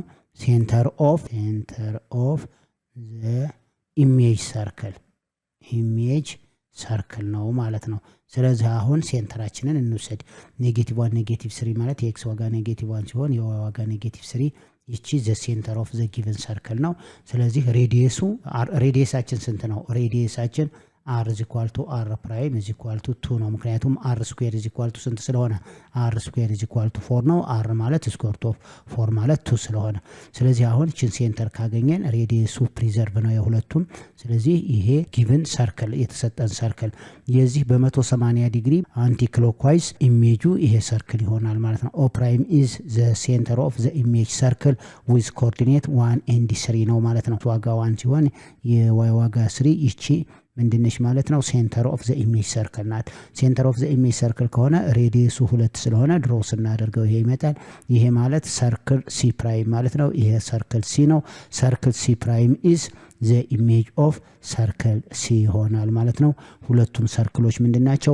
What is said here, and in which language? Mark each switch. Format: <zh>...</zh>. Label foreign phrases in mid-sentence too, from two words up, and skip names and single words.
<en>center of the image circle</en> <am>ነው ማለት ነው። ስለዚህ አሁን ሴንተራችንን እንውሰድ። ኔጌቲቭ 1 ኔጌቲቭ 3 ማለት የኤክስ ዋጋ ኔጌቲቭ 1 ሲሆን የዋይ ዋጋ ኔጌቲቭ 3 ይቺ</am> <en>the center of the given circle</en> <am>ነው። ስለዚህ ሬዲየሳችን ስንት ነው? ሬዲየሳችን</am> <en>r is equal to r prime is equal to 2</en> <am>ነው። ምክንያቱም</am> <en>r square is equal to</en> <am>ስንት ስለሆነ</am> <en>r square is equal to 4</en> <am>ነው። r ማለት</am> <en>square root of 4</en> <am>ማለት 2 ስለሆነ ስለዚህ አሁን ችን ሴንተር ካገኘን ሬዲየሱ ፕሪዘርቭ ነው የሁለቱም። ስለዚህ ይሄ</am> <en>given circle</en> <am>የተሰጠን ሰርክል የዚህ በ180 ዲግሪ</am> <en>anti clockwise</en> <am>ኢሜጁ ይሄ ሰርክል ይሆናል ማለት ነው።</am> <en>o prime is the center of the image circle with coordinate 1 and 3</en> <am>ነው ማለት ነው። ዋጋ 1 ሲሆን የy ዋጋ 3 ይቺ ምንድነሽ ማለት ነው?</am> <en>center of the image circle</en> <am>ናት።</am> <en>center of the image circle</en> <am>ከሆነ ሬዲየሱ 2 ስለሆነ ድሮ ስናደርገው ይሄ ይመጣል። ይሄ ማለት</am> <en>circle C prime</en> <am>ማለት ነው። ይሄ</am> <en>circle C</en> <am>ነው።</am> <en>circle C prime is the image of circle C</en> <am>ይሆናል ማለት ነው። ሁለቱም ሰርክሎች ምንድናቸው?</am>